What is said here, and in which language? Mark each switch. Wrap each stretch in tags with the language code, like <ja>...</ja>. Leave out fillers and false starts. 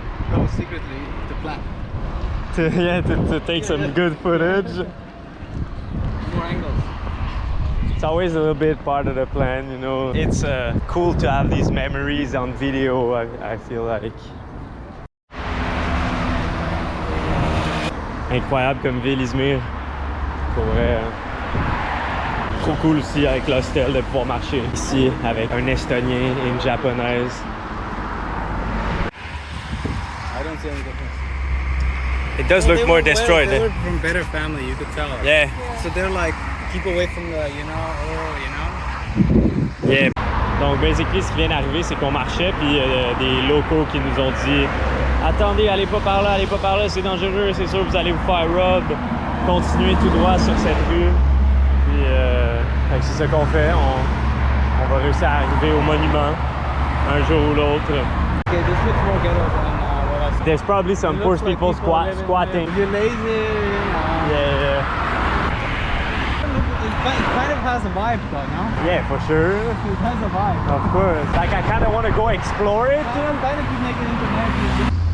<en>That was secretly the plan. To take some good footage. More angles. It's always a little bit part of the plan, you know. It's cool to have these memories on video, I feel like.</en> <fr>Incroyable comme ville, IZMIR. Pour vrai. Trop cool aussi avec l'hostel de pouvoir marcher ici avec un Estonien et une Japonaise.</fr> <en>I don't see any difference. It does look more destroyed. They were from better family, you could tell. Yeah. So they're like, keep away from the, you know. Yeah.</en> <fr>Donc, basically, ce qui vient d'arriver, c'est qu'on marchait, puis des locaux qui nous ont dit attendez, allez pas par là, c'est dangereux, c'est sûr, vous allez vous faire rob. Continuez tout droit sur cette rue. Puis, c'est ce qu'on fait. On va réussir à arriver au monument un jour ou l'autre.</fr> <en>Okay, this looks more ghetto than what I saw. There's probably some poor Looks like people living squatting. there. You're lazy, you know. Yeah. It kind of has a vibe though, no? Yeah, for sure. It has a vibe. Of course. Like, I kind of want to go explore it. I'm kind of making internet.</en>